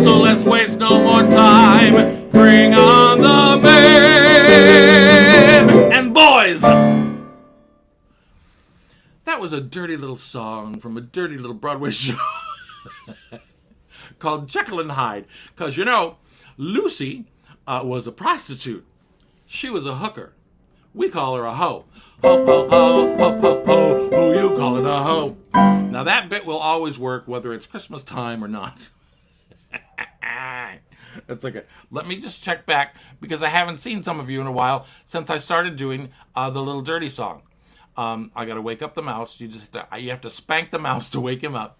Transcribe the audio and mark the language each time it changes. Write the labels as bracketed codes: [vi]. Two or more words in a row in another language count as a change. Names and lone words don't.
[en] So let's waste no more time, bring on the men and boys. That was a dirty little song from a dirty little Broadway show called Jekyll and Hyde. Because, you know, Lucy was a prostitute. She was a hooker. We call her a hoe. Ho, ho, ho, ho, ho, ho, who you calling a hoe? Now, that bit will always work whether it's Christmas time or not. That's okay. Let me just check back, because I haven't seen some of you in a while since I started doing the little dirty song. I got to wake up the mouse. You have to spank the mouse to wake him up.